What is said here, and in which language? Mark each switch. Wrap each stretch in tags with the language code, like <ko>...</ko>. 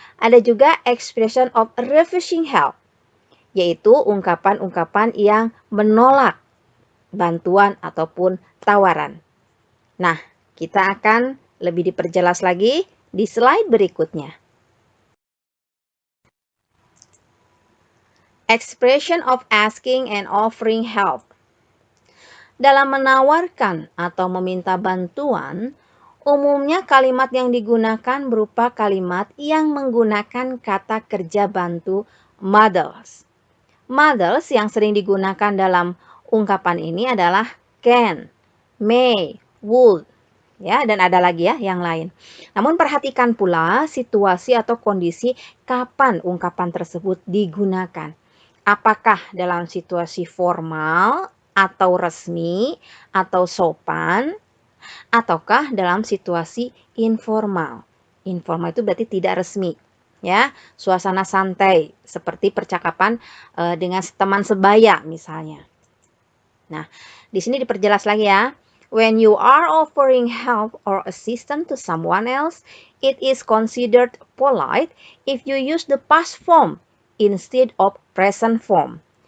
<id>Ada juga expression of refusing help, yaitu ungkapan-ungkapan yang menolak bantuan ataupun tawaran. Nah, kita akan lebih diperjelas lagi di slide berikutnya.</id> <en>Expression of asking and offering help.</en> <id>Dalam menawarkan atau meminta bantuan, umumnya kalimat yang digunakan berupa kalimat yang menggunakan kata kerja bantu models. Models yang sering digunakan dalam ungkapan ini adalah can, may, would, ya, dan ada lagi ya yang lain. Namun perhatikan pula situasi atau kondisi kapan ungkapan tersebut digunakan. Apakah dalam situasi formal atau resmi atau sopan, ataukah dalam situasi informal. Informal itu berarti tidak resmi, ya, suasana santai seperti percakapan dengan teman sebaya misalnya. Nah, di sini diperjelas lagi ya.</id> <en>When you are offering help or assistance to someone else, it is considered polite if you use the past form instead of present form.</en>